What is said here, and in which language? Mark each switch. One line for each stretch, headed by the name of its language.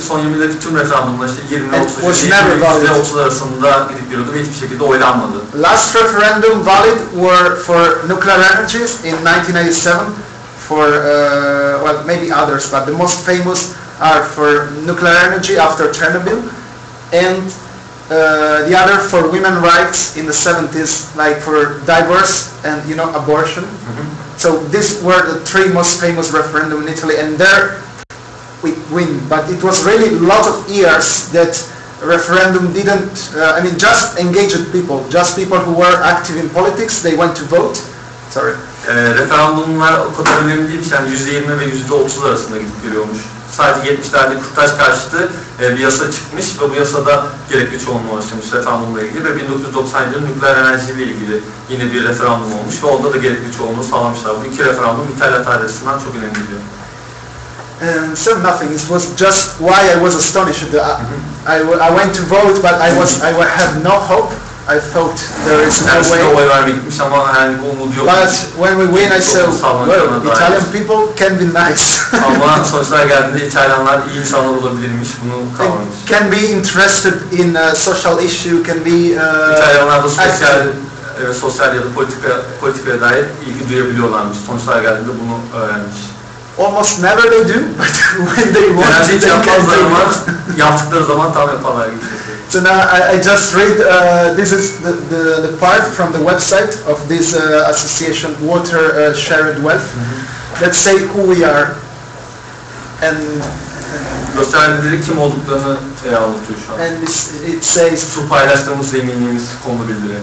Turkish: Son 20 yıldaki tüm referandumlar işte 20,
English: And 30, was never valid.
Turkish: %30 arasında gidip geliyordu ve hiçbir şekilde oylanmadı.
English: Last referendum valid were for nuclear energies in 1987 for, well, maybe others, but the most famous are for nuclear energy after Chernobyl, and the other for women rights in the 70s, like for divorce and, you know, abortion. So these were the three most famous referendum in Italy, and there we win. But it was really a lot of years that referendum didn't, I mean, just engaged people, just people who were active in politics, they went to vote. Sorry.
Turkish: Referandumlar o kadar önemli değil, yani %20 ve %30 arasında gidip geliyormuş. Sadece 70'lerde Kurtaş karşıtı bir yasa çıkmış ve bu yasada gerekli çoğunluğu oluşturmuş referandumla ilgili ve 1997'de nükleer enerjiyle ilgili yine bir referandum olmuş ve onda da gerekli çoğunluğu sağlamışlar. Bu iki referandum İtalya tarihi açısından çok önemli diyor.
English: So nothing. It was just why I was astonished. I went to vote, but I had no hope. I thought there is no way.
Turkish: Oy vermekmiş ama yani umudu yok.
English: But when we win, I said, well, Italian people can be nice.
Turkish: Ama sonuçlar geldiğinde İtalyanlar iyi insanlar olabilirmiş. Bunu kavramış.
English: Can be interested in social issue, can be
Turkish: İtalyanlar da sosyal ya da politikaya dair ilgi duyabiliyorlarmış. Sonuçlar geldiğinde bunu öğrenmiş.
English: Almost never they do, but when they want to, they can.
Turkish: Yaptıkları zaman tam yaparlar gibi.
English: So now I just read, this is the part from the website of this association, Water Shared Wealth, that say who we are. And
Turkish: gösterdiğleri kim olduklarını anlatıyor şu an.
English: And it says,
Turkish: su paylaştığımız zenginliğimiz konu bildiriyor.